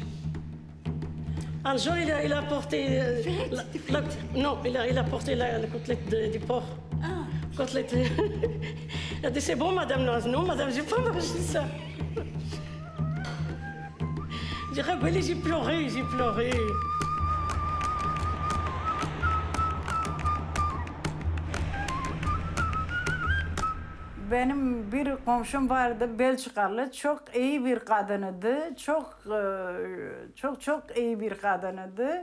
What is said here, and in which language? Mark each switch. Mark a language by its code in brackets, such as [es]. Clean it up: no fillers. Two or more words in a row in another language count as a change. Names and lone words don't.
[fr] Un jour, il a porté... non, il a porté la côtelette du porc. Ah. Côtelette. Il a dit, c'est bon, madame. Non, madame, j'ai pas mangé ça. J'ai rigolé, j'ai pleuré. [tr] Benim bir komşum vardı, Belçikalı, çok iyi bir kadınıydı, çok iyi bir kadınıydı.